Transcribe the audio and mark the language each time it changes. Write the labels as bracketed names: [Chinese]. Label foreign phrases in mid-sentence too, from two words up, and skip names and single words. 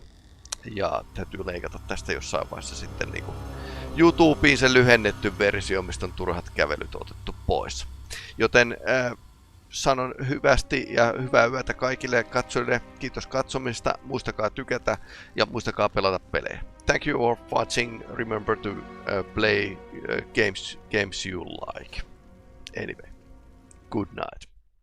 [Finnish] Ja täytyy leikata tästä jossain vaiheessa sitten niin YouTubeen se lyhennetty versio, mistä on turhat kävelyt otettu pois. Joten sanon hyvästi ja hyvää yötä kaikille katsojille. Kiitos katsomista. Muistakaa tykätä ja muistakaa pelata pelejä. [English] Thank you all for watching. Remember to play games you like. Anyway, good night.